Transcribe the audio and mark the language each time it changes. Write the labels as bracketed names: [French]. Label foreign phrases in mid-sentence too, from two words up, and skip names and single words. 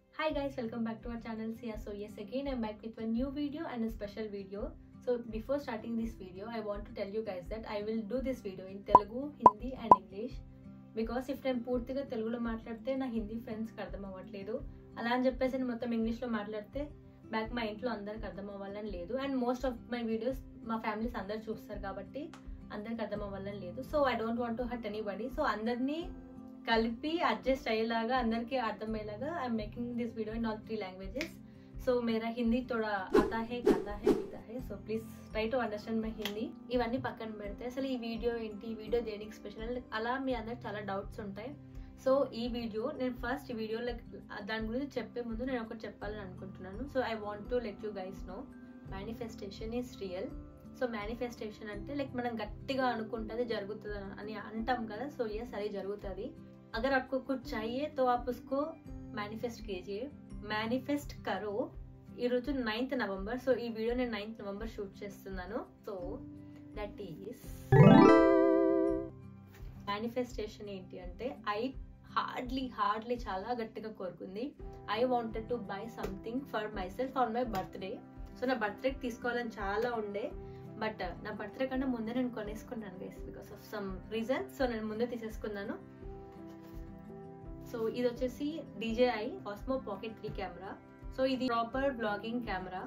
[English] Hi guys, welcome back to our channel Sia. So yes, again I'm back with a new video and a special video. So before starting this video, I want to tell you guys that I will do this video in Telugu, Hindi and English. Because if [Telugu] నేను పూర్తిగా తెలుగులో మాట్లాడితే నా హిందీ ఫ్రెండ్స్కి అర్థం అవ్వట్లేదు, అలా అని చెప్పేసి నేను మొత్తం ఇంగ్లీష్లో మాట్లాడితే బ్యాక్ మా ఇంట్లో అందరికి అర్థం అవ్వాలని లేదు. [English] and most of my videos [Telugu] మా ఫ్యామిలీస్ అందరు చూస్తారు కాబట్టి అందరికి అర్థం అవ్వాలని లేదు. [English] So I don't want to hurt anybody. [Telugu] సో అందరినీ కలిపి అడ్జస్ట్ అయ్యేలాగా అందరికీ అర్థమయ్యేలాగా [English] I'm making this video in all 3 languages. [Hindi] so मेरा हिंदी थोड़ा आता है गाता है पीता है, [English] So please try to understand my Hindi. [Telugu] ఇవన్నీ పక్కన పెడితే అసలు ఈ వీడియో ఏంటి, ఈ వీడియో దేనికి స్పెషల్ అలా మీ అందరికి చాలా డౌట్స్ ఉంటాయి. సో ఈ వీడియో నేను ఫస్ట్ ఈ వీడియో దాని గురించి చెప్పే ముందు నేను ఒకటి చెప్పాలని అనుకుంటున్నాను. [English] So I want to let you guys know manifestation is real. [Telugu] సో మేనిఫెస్టేషన్ అంటే లైక్ మనం గట్టిగా అనుకుంటుంది జరుగుతుంది అని అంటాం కదా. సో ఎస్, అది జరుగుతుంది. [Hindi] अगर आपको कुछ चाहिए तो आप उसको मैनिफेस्ट कीजिए, मैनिफेस्ट करो. [Telugu] ఈ రోజు 9th నవంబర్. సో ఈ వీడియో నేను 9th నవంబర్ షూట్ చేస్తున్నాను. [English] so that is manifestation [Telugu] ఏంటి అంటే [English] I hardly [Telugu] చాలా గట్టిగా కోరుకుంది. [English] I wanted to buy something for myself on my birthday. [Telugu] సో నా బర్త్డేకి తీసుకోవాలని చాలా ఉండే, బట్ నా బర్త్డే కన్నా ముందే నేను కొనేసుకున్నాను గైస్, [English] because of some reason. [Telugu] సో నేను ముందే తీసేసుకున్నాను. సో ఇది వచ్చేసి DJI Osmo Pocket 3 కెమెరా. సో ఇది [English] proper vlogging camera.